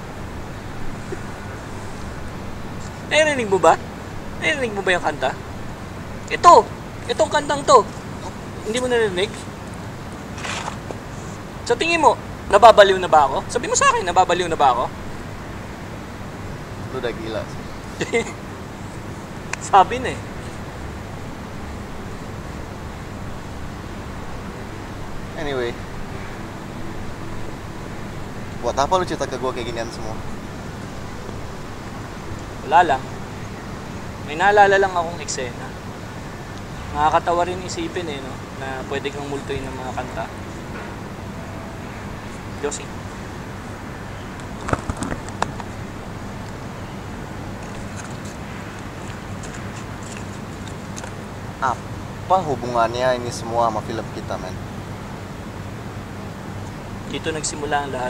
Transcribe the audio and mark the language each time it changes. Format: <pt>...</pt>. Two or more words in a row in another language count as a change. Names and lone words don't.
<tl>Narinig mo ba? Narinig mo ba yung kanta? Itong kantang to. Hindi mo narinig? Sa tingin mo, nababaliw na ba ako? Sabi mo sa akin, nababaliw na ba ako?</tl> <id>Lu udah gila sih.</id> <tl>Sabi na eh.</tl> <id>Anyway, buat apa lu cerita ke gue kayak ginian semua?</id> <tl>Wala lang. May naalala lang akong eksena. Nakakatawa rin isipin eh, no? Na pwede kang multuin ng mga kanta. Josie.</tl> <id>Apa hubungannya ini semua sama film kita, men?</id> <tl>Dito nagsimula ang lahat.</tl>